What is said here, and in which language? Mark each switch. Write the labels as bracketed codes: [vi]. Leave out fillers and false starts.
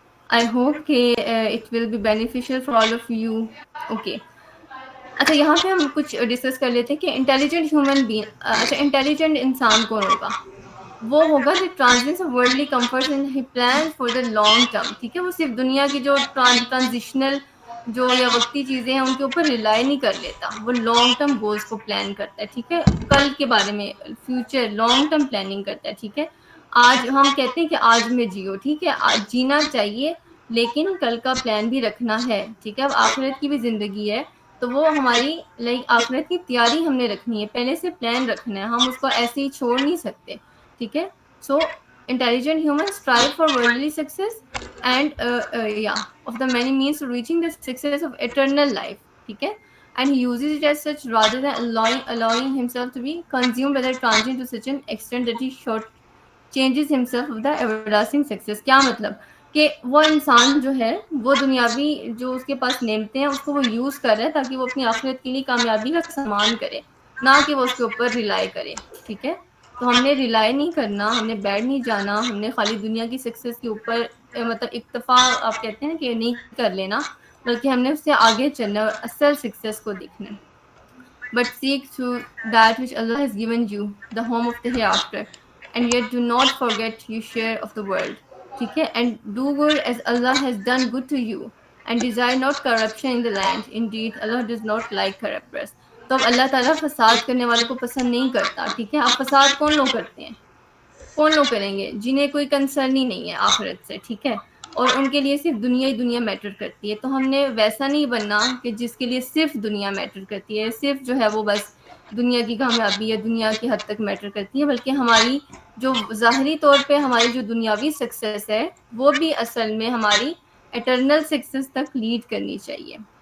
[en] I hope کہ it will be beneficial for all of you. Okay. [ur] اچھا, یہاں پہ ہم کچھ ڈسکس کر لیتے ہیں کہ انٹیلیجنٹ ہیومن بینگ. اچھا, انٹیلیجنٹ انسان کون ہوگا؟ وہ ہوگا جو [en] Transience of worldly comforts and he plans for the long term. [ur] ٹھیک ہے. وہ صرف دنیا کی جو ٹرانزیشنل جو یا وقتی چیزیں ہیں ان کے اوپر ریلائی نہیں کر لیتا. وہ لانگ ٹرم گولز کو پلان کرتا ہے. ٹھیک ہے. کل کے بارے میں, فیوچر, لانگ ٹرم پلاننگ کرتا ہے. ٹھیک ہے. آج ہم کہتے ہیں کہ آج میں جیو. ٹھیک ہے. آج جینا چاہیے, لیکن کل کا پلان بھی رکھنا ہے. ٹھیک ہے. اب آخرت کی بھی زندگی ہے, تو وہ ہماری لائک آخرت کی تیاری ہم نے رکھنی ہے, پہلے سے پلان رکھنا ہے. ہم اس کو ایسے ہی چھوڑ نہیں سکتے. ٹھیک ہے. [en] So intelligent humans strive for worldly success and of the many means to reaching the success of eternal life. [ur] ٹھیک ہے. [en] And he uses it as such rather than allowing himself to be consumed by the transient to such an extent that he short changes himself of the everlasting success. [ur] کیا مطلب کہ وہ انسان جو ہے وہ دنیاوی جو اس کے پاس نعمتیں ہیں اس کو وہ یوز کر رہا ہے تاکہ وہ اپنی آخرت کے لیے کامیابی کا سامان کرے, نہ کہ وہ اس کے اوپر ریلائی کرے. ٹھیک ہے. تو ہم نے ریلائی نہیں کرنا, ہم نے بیٹھ نہیں جانا, ہم نے خالی دنیا کی سکسیس کے اوپر مطلب اکتفا آپ کہتے ہیں کہ نہیں کر لینا, بلکہ ہم نے اس سے آگے چلنا اور اصل سکسیس کو دیکھنا. [en] But seek to that which Allah has given you, the home of the hereafter, and yet do not forget your share of the world. [ur] ٹھیک ہے. [en] And do good as Allah has done good to you, and desire not corruption in the land. Indeed, Allah does not like corrupters. [ur] تو اب اللہ تعالیٰ فساد کرنے والوں کو پسند نہیں کرتا. ٹھیک ہے. اب فساد کون لوگ کرتے ہیں؟ کون لوگ کریں گے؟ جنہیں کوئی کنسرن ہی نہیں ہے آخرت سے، ٹھیک ہے، اور ان کے لیے صرف دنیا ہی دنیا میٹر کرتی ہے. تو ہم نے ویسا نہیں بننا کہ جس کے لیے صرف دنیا میٹر کرتی ہے، صرف جو ہے وہ بس دنیا کی کامیابی ہے، دنیا کی حد تک میٹر کرتی ہے، بلکہ ہماری جو ظاہری طور پہ ہماری جو دنیاوی سکسیس ہے وہ بھی اصل میں ہماری اٹرنل سکسیس تک لیڈ کرنی چاہیے.